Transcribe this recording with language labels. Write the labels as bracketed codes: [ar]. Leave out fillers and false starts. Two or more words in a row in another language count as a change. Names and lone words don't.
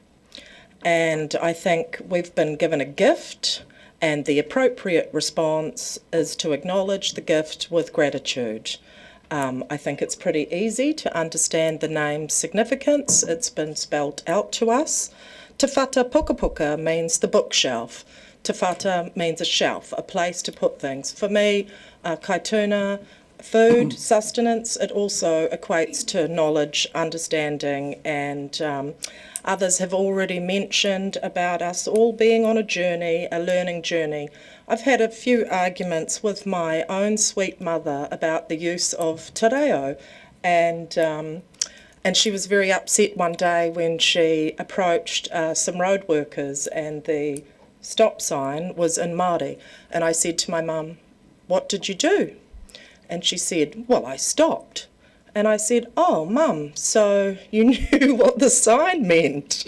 [en] And I think we've been given a gift, and the appropriate response is to acknowledge the gift with gratitude. I think it's pretty easy to understand the name's significance. It's been spelled out to us. Te whata puka puka means the bookshelf. [mi] Te whata [en] means a shelf, a place to put things. For me, kaituna, food, sustenance, it also equates to knowledge, understanding, and others have already mentioned about us all being on a journey, a learning journey. I've had a few arguments with my own sweet mother about the use of [mi] te reo, [en] and she was very upset one day when she approached some road workers and the stop sign was in Māori. And I said to my mum, "What did you do?" And she said, "Well, I stopped." And I said, "Oh, Mum, so you knew what the sign meant?"